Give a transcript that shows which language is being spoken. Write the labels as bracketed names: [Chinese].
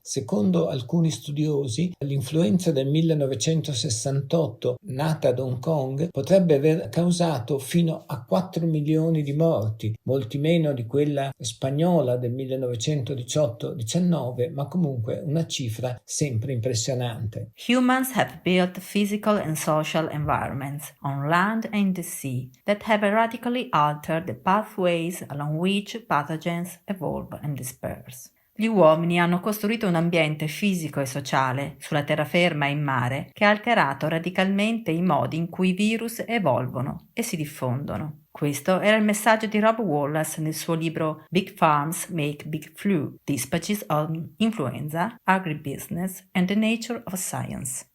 [Italian] Secondo alcuni studiosi, l'influenza del 1968, nata ad Hong Kong, potrebbe aver causato fino a 4 milioni di morti, molti meno di quella spagnola del 1918-19, ma comunque una cifra sempre impressionante. [English] Humans have built physical and social environments on land and in the sea that have radically altered the pathways along which pathogens evolve and disperse. [Italian] Gli uomini hanno costruito un ambiente fisico e sociale sulla terraferma e in mare che ha alterato radicalmente i modi in cui i virus evolvono e si diffondono. Questo era il messaggio di Rob Wallace nel suo libro Big Farms Make Big Flu: Dispatches on Influenza, Agribusiness and the Nature of Science.